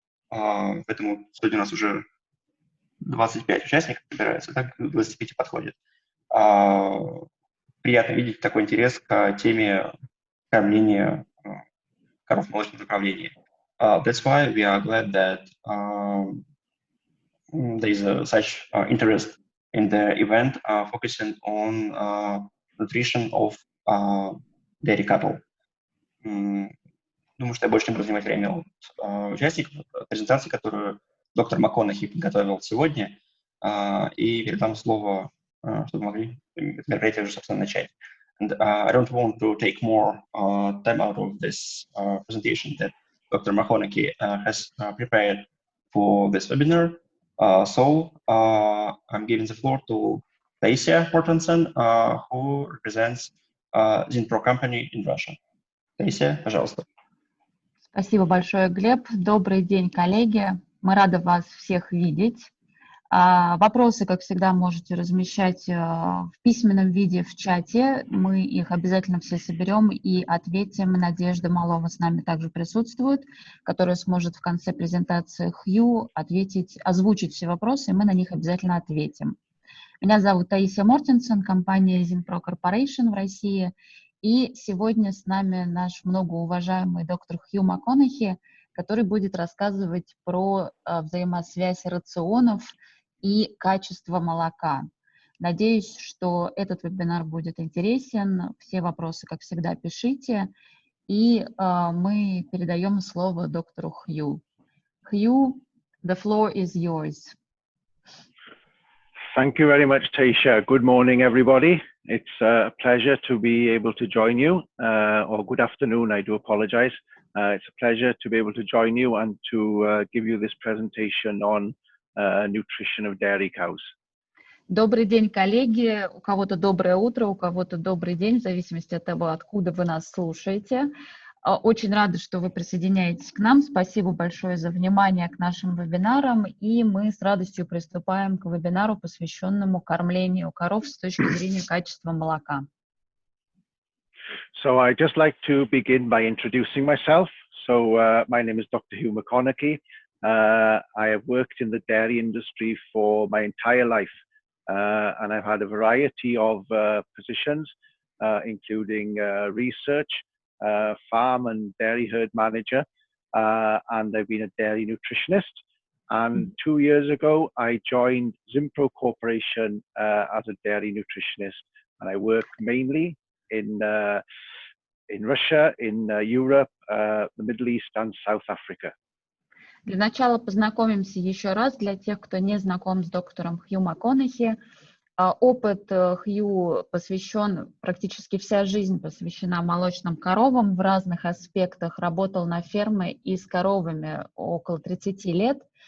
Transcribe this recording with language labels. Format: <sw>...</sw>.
<ru>Поэтому сегодня у нас уже 25 участников собирается, так к 25 подходит. Приятно видеть такой интерес к теме кормления коров в молочном направлении.</ru> <en>That's why we are glad that there is such interest in the event focusing on nutrition of dairy cattle.</en> <ru>Думаю, что я больше не буду занимать время от участников презентации, которую доктор Макконахи подготовил сегодня, и передам слово, чтобы могли мероприятие уже, собственно, начать. And I don't want to take more time out of this presentation that Dr. Makkonahi has prepared for this webinar. So I'm giving the floor to Taisia Mortensen, who represents Zinpro company in Russia. Taisia, пожалуйста. Спасибо большое, Глеб. Добрый день, коллеги. Мы рады вас всех видеть. Вопросы, как всегда, можете размещать в письменном виде в чате. Мы их обязательно все соберем и ответим. Надежда Малова с нами также присутствует, которая сможет в конце презентации Хью озвучить все вопросы, и мы на них обязательно ответим. Меня зовут Таисия Мортенсен, компания Zinpro Corporation в России. И сегодня с нами наш многоуважаемый доктор Хью Макконахи, который будет рассказывать про взаимосвязь рационов и качество молока. Надеюсь, что этот вебинар будет интересен. Все вопросы, как всегда, пишите. И мы передаем слово доктору Хью.</ru> <en>Хью, the floor is yours. Thank you very much, Taisha. Good morning, everybody. It's a pleasure to be able to join you, or good afternoon, I do apologize. It's a pleasure to be able to join you and to give you this presentation on nutrition of dairy cows.</en> <ru>Добрый день, коллеги. У кого-то доброе утро, у кого-то добрый день, в зависимости от того, откуда вы нас слушаете. Очень рада, что вы присоединяетесь к нам. Спасибо большое за внимание к нашим вебинарам. И мы с радостью приступаем к вебинару, посвященному кормлению коров с точки зрения качества молока.</ru> <en>So I'd just like to begin by introducing myself. So my name is Dr. Hью Макконахи. I have worked in the dairy industry for my entire life, and I've had a variety of positions, including research, farm and dairy herd manager, and I've been a dairy nutritionist. And 2 years ago, I joined Zinpro Corporation as a dairy nutritionist, and I work mainly in Russia, in Europe, the Middle East, and South Africa.</en> <ru>Для начала познакомимся еще раз для тех, кто не знаком с доктором Хью Макконахи. Опыт Хью посвящен, практически вся жизнь посвящена молочным коровам в разных аспектах. Работал на ферме и с коровами около 30 лет.</ru>